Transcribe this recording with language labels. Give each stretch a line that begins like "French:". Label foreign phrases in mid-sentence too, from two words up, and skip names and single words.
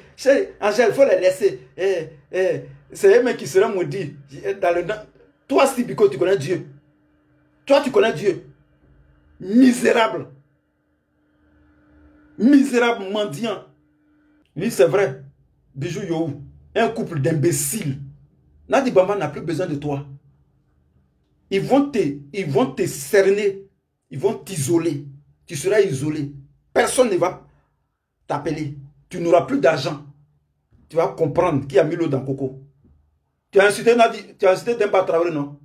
French: Chérie, Angèle, il faut les laisser. C'est eux qui seront maudits. Toi, Sibiko, tu connais Dieu. Toi, tu connais Dieu. Misérable. Misérable mendiant. Oui, c'est vrai. Bijou Yohou. Un couple d'imbéciles. Nadi Bamba n'a plus besoin de toi. Ils vont te cerner. Ils vont t'isoler. Tu seras isolé. Personne ne va t'appeler. Tu n'auras plus d'argent. Tu vas comprendre qui a mis l'eau dans le coco. Tu as incité Nadi, tu as incité Demba Traoré, non?